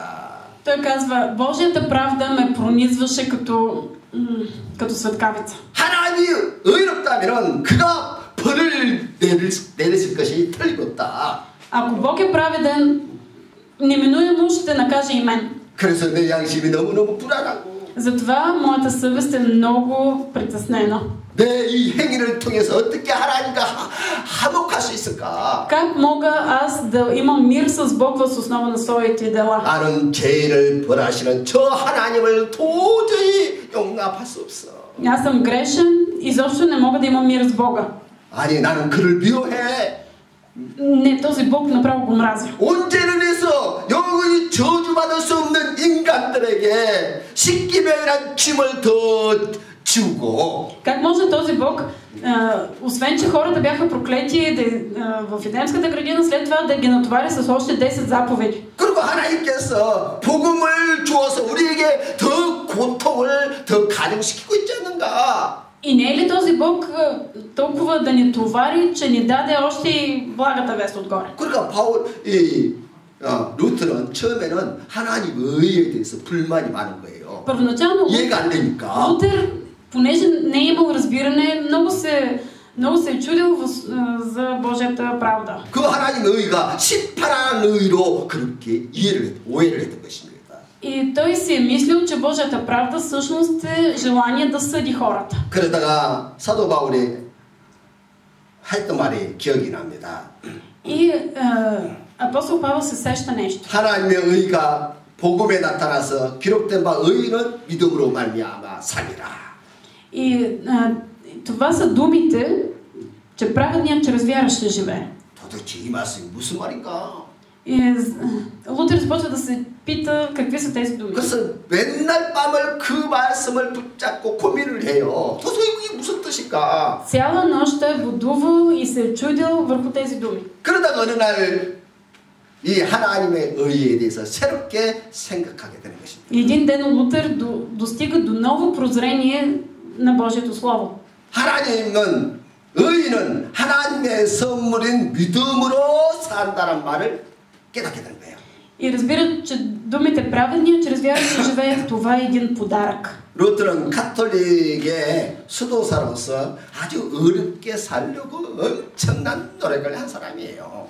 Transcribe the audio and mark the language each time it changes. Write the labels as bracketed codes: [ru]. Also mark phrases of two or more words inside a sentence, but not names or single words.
[bg] Той казва, Божията правда ме пронизваше като светкавица. [ko] 하나님이 의롭다면은 그가 벌을 내리실 것이 틀림없다. [bg] Ако Бог е праведен, неминуемо ще накаже и мен. [ko] 그래서 내 양심이 너무너무 불안하고 [bg] затова моята съвест е много притеснена. [ko] 내 이 행위를 통해서 어떻게 하나님과 화목할 수 있을까? [bg] Как мога аз да имам мир с Бог въз основа на своите дела? [ko] 나는 죄를 벌하시는 저 하나님을 도저히 용납할 수 없어. [bg] Аз съм грешен, изобщо не мога да имам мир с Бога. [ko] 아니 나는 그를 미워해. [bg] Не, този Бог направо го мразя. [ko] 온죄를 해서 영원히 저주받을 수 없는 인간들에게 십계명이란 짐을 더 지우고 [bg] Как може този Бог, освен че хората бяха проклети в Едемската градина, след това да ги натовари с още 10 заповеди? [ko] 그리고 하나님께서 복음을 주어서 우리에게 더 고통을 더 가중시키고 있지 않는가? [bg] И не е ли този Бог толкова да ни товари, че ни даде още и благата вест отгоре? [ko] 그러니까 루트는 처음에는 하나님 의에 대해서 불만이 많은 거예요. [bg] Първоначално [ko] 이해가 안 되니까. [bg] Лутер, понеже не е имал разбиране, много се е чудил за Божията правда. [ko] 그 하나님의 의가 심판하는 의로 그렇게 오해를 했던 것입니다. [bg] И той си е мислил, че Божията правда всъщност е желание да съди хората. [ko] 그러다가 사도 바울이 했던 말이 기억이 납니다. [bg] И апостол Павел се сеща нещо. [ko] 하나님의 의가 복음에 나타나서 기록된 바 의는 믿음으로 말미암아 살리라. [bg] И това са думите, че праведният чрез вяра ще живее. [ko] 도대체 이 말씀이 무슨 말인가? [bg] И Лутер започва да се пита какви са тези думи. [ko] 그래서 맨날 밤을 그 말씀을 붙잡고 고민을 해요. 도대체 이게 무슨 뜻일까? [bg] Цяла нощ той е будувал и се е чудил върху тези думи. [ko] 그러다가 어느 날 이 하나님의 의에 대해서 새롭게 생각하게 되는 것입니다. [bg] И един ден Лутер достига до ново прозрение на Божието Слово. [ko] 하나님은 의인은 하나님의 선물인 믿음으로 산다는 말을 깨닫게 되는 거예요. [bg] И разбират, че думите праведния чрез вяра ще живее, това е един подарък. [ko] 루트는 가톨릭의 수도사로서 아주 어렵게 살려고 엄청난 노력을 한 사람이에요.